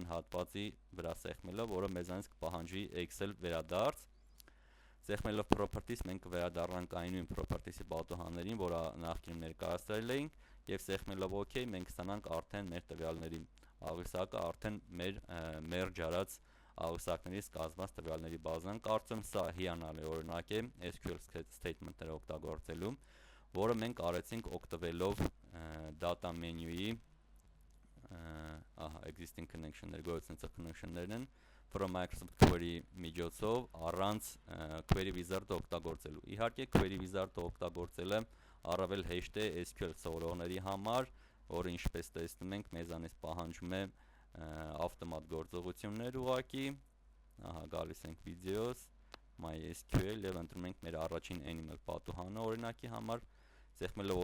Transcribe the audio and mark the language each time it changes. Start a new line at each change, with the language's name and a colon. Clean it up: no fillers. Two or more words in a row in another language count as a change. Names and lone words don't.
Armenian: հատվածի վրա սեղմելով, որը մեզանից կպահանջի Excel վերադարձ։ Սեղմելով properties մենք կվերադառնանք այն նույն properties-ի պատուհաններին, որը նախկինում ներկայացրել էինք, եւ սեղմելով OK մենք ստանանք արդեն մեր տվյալների աղյուսակը, արդեն մեր merge արած աղյուսակներից կազմված տվյալների բազան։ Կարծում սա հիանալի օրինակ է SQL statement-ները օգտագործելու, որը մենք արեցինք օգտվելով
English: data menu-
Armenian: ի
English: existing connection-
Armenian: ներ, գործունեության connection-ներն են from Microsoft Query միջոցով առանց Query Wizard-ը օգտագործելու։ Իհարկե Query Wizard-ը օգտագործելը առավել հեշտ է SQL սովորողների համար, որը ինչպես տեսնում ենք մեզանից պահանջում է ավտոմատ գործողություններ ուղղակի։ Ահա գալիս ենք videos, MySQL եւ ընտրում ենք մեր առաջին animal պատուհանը օրինակի համար։ Սեղմելով